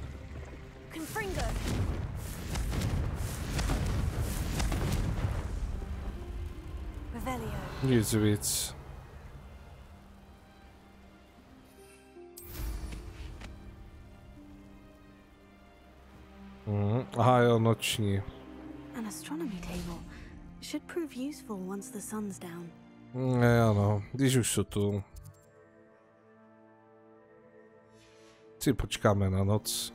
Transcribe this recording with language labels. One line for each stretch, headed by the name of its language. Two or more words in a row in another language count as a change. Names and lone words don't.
Czech: Nic víc. Aha, jo, noční.
English: An astronomy table should prove useful once the sun's down.
Czech: Ano, když už jsou tu. Si počkáme na noc.